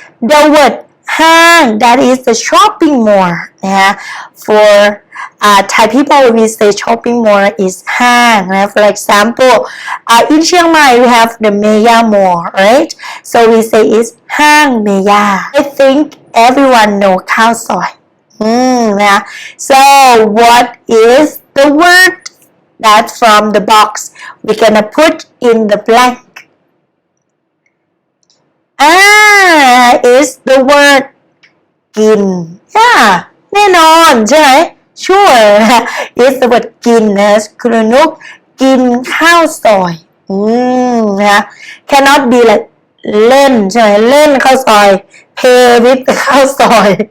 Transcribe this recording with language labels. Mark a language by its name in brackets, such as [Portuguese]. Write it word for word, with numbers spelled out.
[English] The word ห้าง that is the shopping mall นะฮะ for uh, Thai people we say shopping mall is ห้างนะ for example uh, in Chiang Mai we have the Mega Mall right so we say it's ห้าง Mega I think everyone know ข้าวซอย Mm, yeah. So what is the word that from the box we gonna put in the blank? Ah, is the word กิน yeah [Thai] แน่นอนใช่ไหม [English] sure is the word [Thai] กินนะคุณนุกกินข้าวซอยอืมนะ [English] cannot be like [Thai] เล่นใช่ไหมเล่นข้าวซอย [English] play with ข้าวซอย